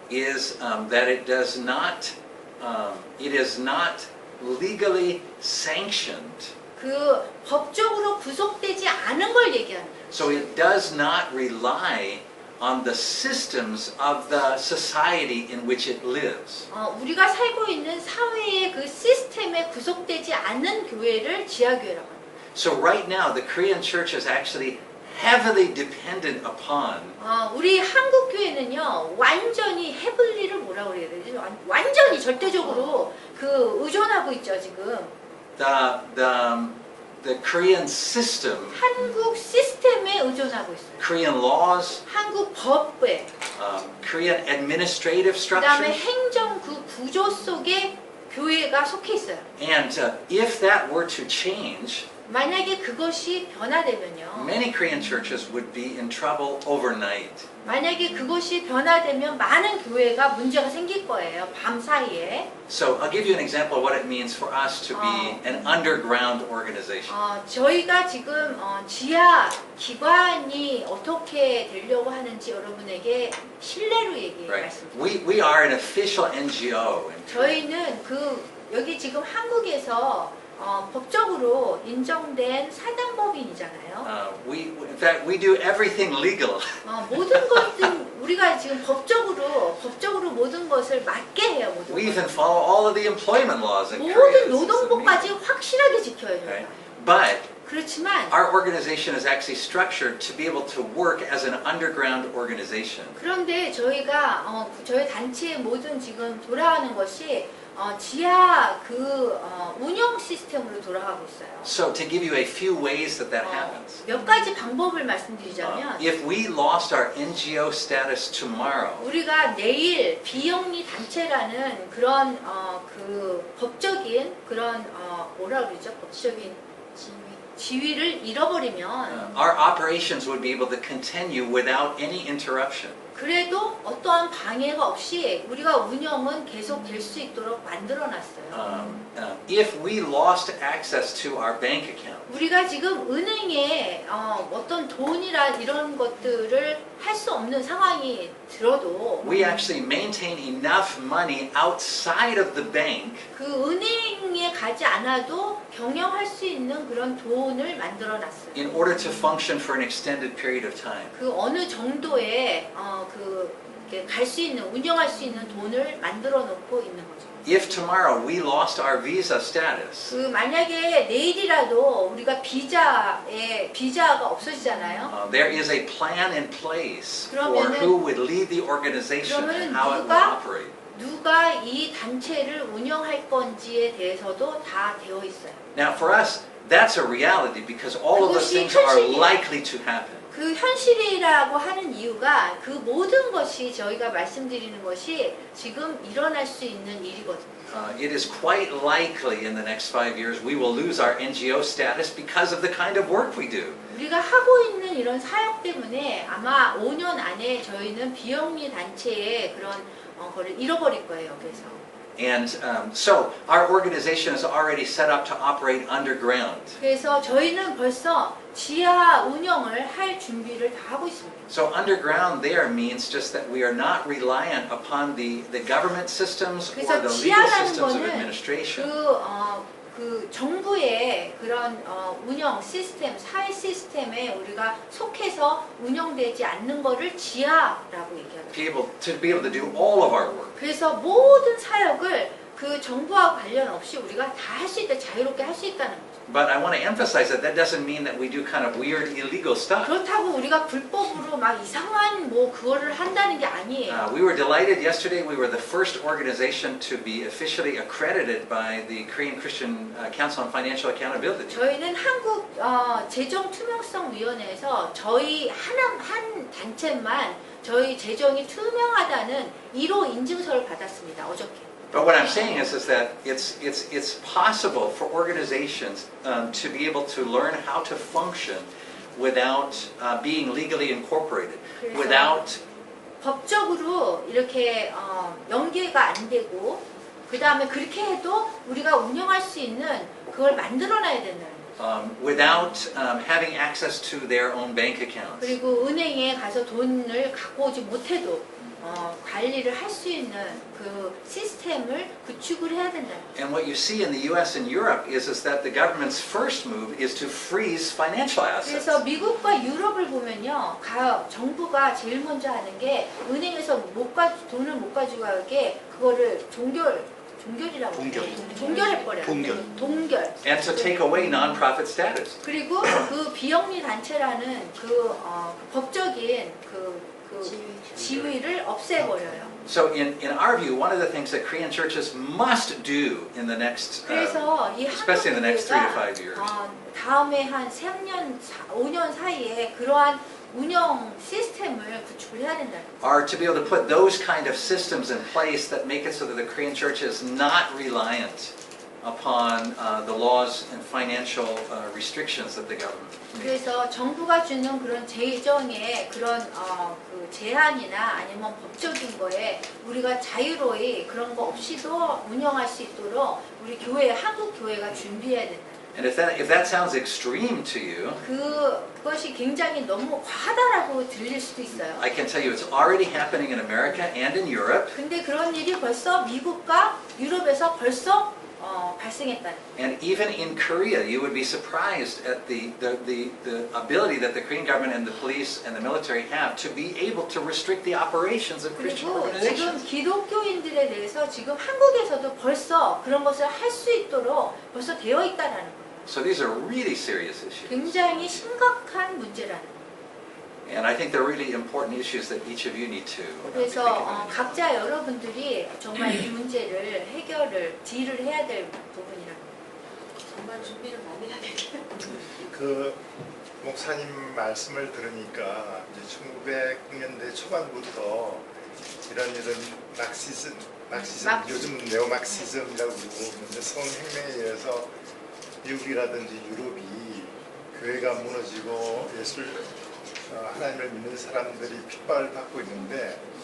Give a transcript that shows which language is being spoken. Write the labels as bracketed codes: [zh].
[en] is that it is not legally sanctioned. [ko] 그 법적으로 구속되지 않은 걸 얘기하는 거예요. [en] So it does not rely on the systems of the society in which it lives. [ko] 우리가 살고 있는 사회의 그 시스템에 구속되지 않는 교회를 지하교회라고 합니다. [en] So right now, the Korean church is actually heavily dependent upon [ko] 우리 한국 교회는요 완전히 헤블리를 뭐라고 그래야 되지? 완전히 절대적으로 그 의존하고 있죠 지금. [en] the Korean system, [ko] 한국 시스템에 의존하고 있어요. [en] Korean laws, [ko] 한국 법에, [en] Korean administrative [ko] 그다음에 [en] structures. [ko] 행정 그 구조 속에 교회가 속해 있어요. [en] And if that were to change, [ko] 만약에 그것이 변화되면요. [en] many Korean churches would be in trouble overnight. [ko] 만약에 그것이 변화되면 많은 교회가 문제가 생길 거예요. 밤 사이에. [en] So I'll give you an example of what it means for us to be an underground organization. [ko] 저희가 지금 지하 기관이 어떻게 되려고 하는지 여러분에게 신뢰로 [en] Right. [ko] 말씀드립니다. [en] We are an official NGO. [ko] 저희는 여기 지금 한국에서 법적으로 인정된 사단법인이잖아요. [en] In fact, we do everything legal. [ko] 모든 것들 우리가 지금 법적으로 모든 것을 맞게 해요. 모든 [en] We [ko] 것을. [en] even follow all of the employment laws in Korea. It's [ko] 노동법까지 [en] amazing. [ko] 확실하게 지켜요. [en] Right? But [ko] 그렇지만 [en] our organization is actually structured to be able to work as an underground organization. [ko] 그런데 저희가 저희 단체의 모든 지금 돌아가는 것이 지하 운영 시스템으로 돌아가고 있어요. [en] So to give you a few ways that that happens. [ko] 몇 가지 방법을 말씀드리자면 [en] If we lost our NGO status tomorrow, [ko] 우리가 내일 비영리 단체라는 그런 법적인 그런 뭐라 그러죠? 법적인 지위를 잃어버리면 [en] our operations would be able to continue without any interruption. [ko] 그래도 어떠한 방해가 없이 우리가 운영은 계속 될 수 있도록 만들어놨어요. [en] If we lost access to our bank account, [ko] 우리가 지금 은행에 어떤 돈이라 이런 것들을 할 수 없는 상황이 들어도 [en] we actually maintain enough money outside of the bank [ko] 그 은행에 가지 않아도 경영할 수 있는 그런 돈을 만들어놨어요. [en] in order to function for an extended period of time. [ko] 그 어느 정도의 갈 수 있는 운영할 수 있는 돈을 만들어 놓고 있는 거죠. [en] If tomorrow we lost our visa status, [ko] 그 만약에 내일이라도 우리가 비자가 없어지잖아요. [en] there is a plan in place for [ko] 그러면은- [en] who would lead the organization and [ko] 그러면은 [en] how it would [ko] 누가- [en] operate. [ko] 누가 이 단체를 운영할 건지에 대해서도 다 되어 있어요. [en] Now for us, that's a reality because all of those [ko] 그것이 [en] things are [ko] 현실이에요. [en] likely to happen. [ko] 그 현실이라고 하는 이유가 그 모든 것이 저희가 말씀드리는 것이 지금 일어날 수 있는 일이거든요. [en] It is quite likely in the next 5 years we will lose our NGO status because of the kind of work we do. [ko] 우리가 하고 있는 이런 사역 때문에 아마 5년 안에 저희는 비영리 단체의 그런 거를 잃어버릴 거예요. 그래서. [en] And so our organization is already set up to operate underground. [ko] 그래서 저희는 벌써 지하 운영을 할 준비를 다 하고 있습니다. [en] So underground there means just that we are not reliant upon the government systems or [ko] 그래서 [en] the legal [ko] 지하라는 [en] systems of [ko] 거는 [en] administration. [ko] 그 정부의 그런 운영 시스템, 사회 시스템에 우리가 속해서 운영되지 않는 거를 지하라고 얘기합니다. [en] To be able to do all of our work. [ko] 그래서 모든 사역을 그 정부와 관련 없이 우리가 다 할 수 있다, 자유롭게 할 수 있다는 거죠. [en] But I want to emphasize that that doesn't mean that we do kind of weird illegal stuff. [ko] 그렇다고 우리가 불법으로 막 이상한 그거를 한다는 게 아니에요. [en] We were delighted yesterday. We were the first organization to be officially accredited by the Korean Christian Council on Financial Accountability. [ko] 저희는 한국 재정투명성위원회에서 저희 한 단체만 저희 재정이 투명하다는 1호 인증서를 받았습니다. 어저께. [en] But what I'm saying is that it's possible for organizations to be able to learn how to function without being legally incorporated, [ko] 그래서 [en] without [ko] 법적으로 이렇게 연계가 안 되고 그 다음에 그렇게 해도 우리가 운영할 수 있는 그걸 만들어놔야 된다는 거죠. [en] without having access to their own bank accounts. [ko] 그리고 은행에 가서 돈을 갖고 오지 못해도 관리를 할 수 있는 그 시스템을 구축을 해야 된다. [en] And what you see in the U.S. and Europe is that the government's first move is to freeze financial assets. [ko] 그래서 미국과 유럽을 보면요, 정부가 제일 먼저 하는 게 은행에서 돈을 못 가지고 가게 그거를 종결이라고 종결해버려요. 동결. [en] And to take away non-profit status. [ko] 그리고 그 비영리 단체라는 그 법적인 지위를 없애버려요. [en] So in our view, one of the things that Korean churches must do in the next, [ko] 그래서 이 [en] especially in the next 3 to 5 [ko] 한국 [en] years, [ko] 교회가 다음에 한 3년, 5년 사이에 그러한 운영 시스템을 구축을 해야 된다는 거죠. [en] are to be able to put those kind of systems in place that make it so that the Korean church is not reliant upon the laws and financial restrictions that the government makes. [ko] 그래서 정부가 주는 그런 재정의 그런 그 제한이나 아니면 법적인 거에 우리가 자유로이 그런 거 없이도 운영할 수 있도록 우리 한국 교회가 준비해야 된다. [en] And if that sounds extreme to you, [ko] 그것이 굉장히 너무 과하다라고 들릴 수도 있어요. [en] I can tell you it's already happening in America and in Europe. [ko] 근데 그런 일이 벌써 미국과 유럽에서 벌써 발생했다는. [en] And even in Korea, you would be surprised at the ability that the Korean government and the police and the military have to be able to restrict the operations of Christian [ko] 그리고 지금 [en] organizations. [ko] 기독교인들에 대해서 지금 한국에서도 벌써 그런 것을 할 수 있도록 벌써 되어 있다라는 거예요. [en] So these are really serious issues. [ko] 굉장히 심각한 문제라는 거예요. [en] And I think they're really important issues that each of you need to be thinking [ko] 그래서 [en] about. [ko] 각자 여러분들이 정말 이 문제를 딜을 해야 될 부분이라는 거예요. 정말 준비를 많이 해야 되겠네요. 그 목사님 말씀을 들으니까 이제 1900년대 초반부터 이런 막시즘 요즘 네오막시즘이라고 부르고 성혁명에 의해서 미국이라든지 유럽이 교회가 무너지고 하나님을 믿는 사람들이 핍박을 받고 있는데